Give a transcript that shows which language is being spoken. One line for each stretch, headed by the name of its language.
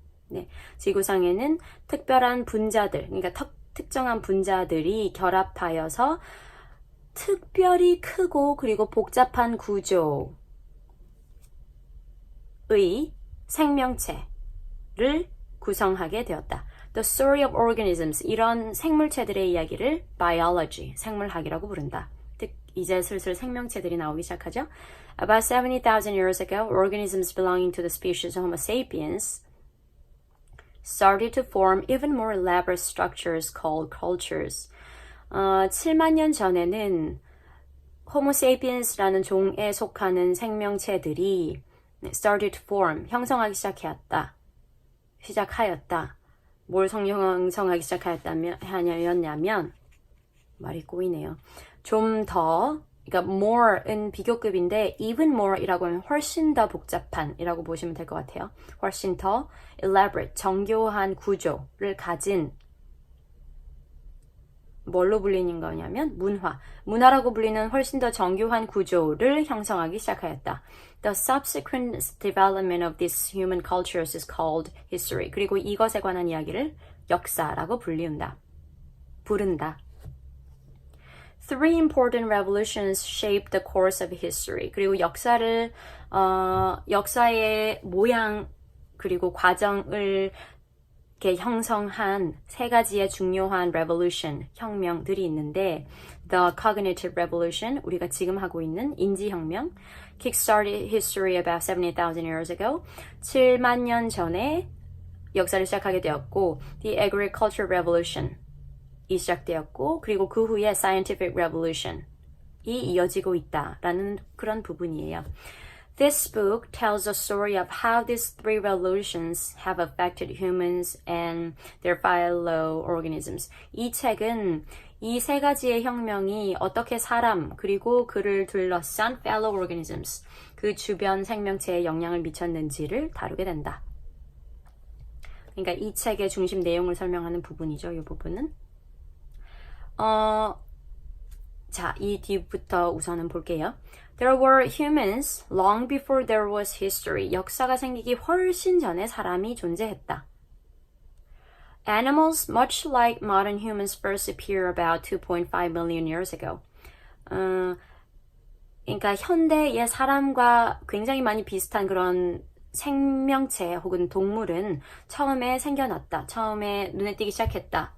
Korean: 네, 지구상에는 특별한 분자들, 그러니까 특정한 분자들이 결합하여서 특별히 크고 그리고 복잡한 구조의 생명체를 구성하게 되었다.
English: The story of organisms,
Korean: 이런 생물체들의 이야기를 biology, 생물학이라고 부른다. 이제 슬슬 생명체들이 나오기 시작하죠.
English: About 70,000 years ago, organisms belonging to the species Homo sapiens started to form even more elaborate structures called cultures.
Korean: 7만 년 전에는 Homo sapiens라는 종에 속하는 생명체들이
English: started to form,
Korean: 형성하기 시작하였다. 뭘 형성하기 시작하였냐면 말이 꼬이네요. 좀 더, 그러니까 more은 비교급인데 even more이라고 하면 훨씬 더 복잡한이라고 보시면 될 것 같아요. 훨씬 더 elaborate, 정교한 구조를 가진 뭘로 불리는 거냐면 문화라고 불리는 훨씬 더 정교한 구조를 형성하기 시작하였다.
English: The subsequent development of these human cultures is called history.
Korean: 그리고 이것에 관한 이야기를 역사라고 부른다.
English: Three important revolutions shaped the course of history.
Korean: 그리고 역사의 모양 그리고 과정을 이렇게 형성한 세 가지의 중요한 revolution, 혁명들이 있는데 The Cognitive Revolution, 우리가 지금 하고 있는 인지혁명
English: Kick-started history about 70,000 years ago
Korean: 7만 년 전에 역사를 시작하게 되었고 The Agricultural Revolution 이 시작되었고 그리고 그 후에 Scientific Revolution 이 이어지고 있다라는 그런 부분이에요.
English: This book tells the story of how these three revolutions have affected humans and their fellow organisms.
Korean: 이 책은 이 세 가지의 혁명이 어떻게 사람 그리고 그를 둘러싼 fellow organisms, 그 주변 생명체에 영향을 미쳤는지를 다루게 된다. 그러니까 이 책의 중심 내용을 설명하는 부분이죠. 이 부분은. 자, 이 뒤부터 우선은 볼게요.
English: There were humans long before there was history.
Korean: 역사가 생기기 훨씬 전에 사람이 존재했다.
English: Animals, much like modern humans, first appeared about 2.5 million years ago.
Korean: 그러니까 현대의 사람과 굉장히 많이 비슷한 그런 생명체 혹은 동물은 처음에 생겨났다. 처음에 눈에 띄기 시작했다.